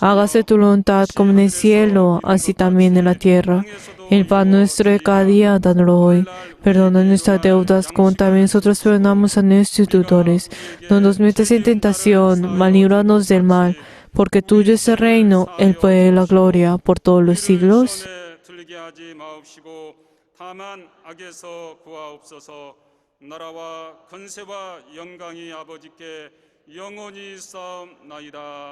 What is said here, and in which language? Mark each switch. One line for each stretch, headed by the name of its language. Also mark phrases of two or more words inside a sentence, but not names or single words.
Spanish: Hágase tu voluntad como en el cielo, así también en la tierra. El pan nuestro de cada día, dánoslo hoy. Perdona nuestras deudas, como también nosotros perdonamos a nuestros deudores. No nos metas en tentación, mas líbranos del mal. Porque tuyo es el reino, el poder y la gloria, por todos los siglos.
Korean: 들리게 하지 마옵시고 다만 악에서 구하옵소서. 나라와 권세와 영광이 아버지께 영원히 쌓옵나이다.